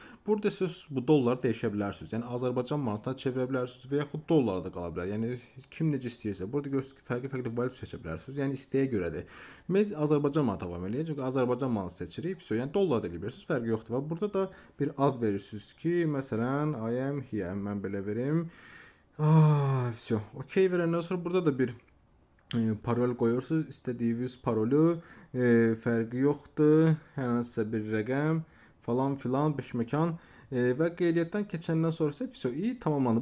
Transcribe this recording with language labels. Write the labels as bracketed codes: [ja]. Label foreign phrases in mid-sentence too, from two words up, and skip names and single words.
[az] Burada siz bu dolları dəyişə bilərsiniz. Yəni Azərbaycan manatına çevirə bilərsiniz və yaxud dollara da qala bilər. Yəni kim necə istəyirsə. Burada görürsünüz ki, fərqli valyuta seçə bilərsiniz. Yəni istəyə görədir. Biz Azərbaycan manatı davam eləyəcək. Çünki Azərbaycan manatı seçirik. Yəni dollar da eləyirsiniz. Fərqi yoxdur. Və burada da bir ad verirsiniz ki, məsələn, [en] I am here. [az] Mən belə verim. Все. OK verəndən sonra burada da bir parol qoyursunuz. İstədiyiniz parolu fərqi yoxdur. Hər hansısa bir rəqəm falan filan 5 məkan və qeydiyyatdan keçəndən sonra isə video tamamlandı.